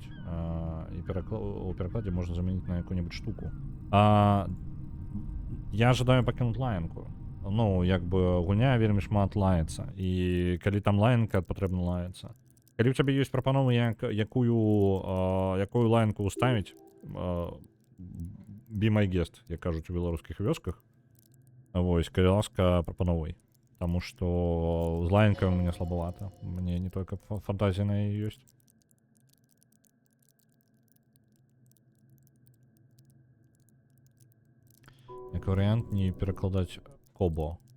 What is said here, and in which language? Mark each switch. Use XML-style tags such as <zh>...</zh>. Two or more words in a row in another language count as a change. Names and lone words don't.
<be>І у перакладзе можна замяніць на якую-небудзь штуку. Я жадаю пакінуць лаянку. Ну, як бы гульня вельмі шмат лаецца. І калі там лаянка, патрэбна лаяцца. Калі ў цябе ёсць прапановы, якую лаянку ўставіць,</be> <en>be my guest,</en> <be>як кажуць у беларускіх вёсках. Вось, калі ласка, прапановай. Таму што з лаянкай у мяне слабавата. Мне не толькі фантазія на яе ёсць. Як варыянт, не перакладаць кобо.</be>